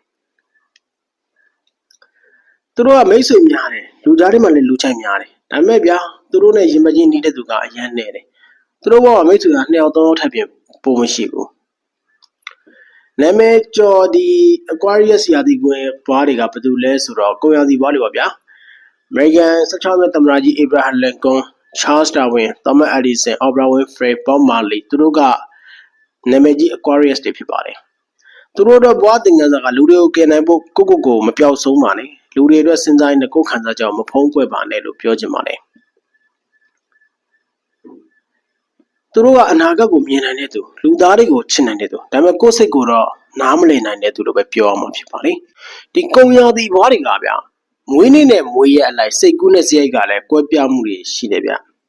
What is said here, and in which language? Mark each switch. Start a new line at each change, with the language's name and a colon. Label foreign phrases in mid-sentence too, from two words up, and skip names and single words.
Burmese: သူတို့ကမိတ်ဆွေများတယ်လူကြားထဲမှာလည်းလူချိုက်များတယ်ဒါပေမဲ့ဗျာသူတို့နဲ့ရင်မကြီးနေတဲ့သူကအရန်နေတယ် သူတို့ဘောကမိတ်ဆွေက2ယောက်3ယောက်ထပ်ပြင်ပုံမရှိဘူးနာမည်ကျော်ဒီ Aquarius ရာသီကွင်းဘွားတွေကဘာတူလဲဆိုတော့ကုံရာသီဘွားတွေပါဗျာ American 16နှစ်သမ္မတကြီး Abraham Lincoln Charles Darwin Thomas Edison Oprah Winfrey Bob Marley သူတို့ကနာမည်ကြီး Aquarius တွေဖြစ်ပါတယ်သူတို့တော့ဘွားတင်ငန်းစာကလူတွေကိုကယ်နိုင်ဖို့ကိုမပြောက်ဆုံးပါနဲ့လူတွေအတွက်စဉ်းစားရင်ကိုယ်ခံစားကြောင်မဖုံးကွယ်ပါနဲ့လို့ပြောချင်ပါတယ် သူတို့ကအနာဂတ်ကိုမြင်နိုင်တဲ့သူလူသားတွေကိုချစ်နိုင်တဲ့သူဒါပေမဲ့ကိုယ်စိတ်ကိုတော့နားမလည်နိုင်တဲ့သူလို့ပဲပြောရမှာဖြစ်ပါလေဒီကုံရာသီဘွားတွေကဗျာမွေးနေ့နဲ့မွေးရက်အလိုက်စိတ်ကူးနဲ့စရိုက်ကလည်းကွဲပြားမှုတွေရှိတယ်ဗျ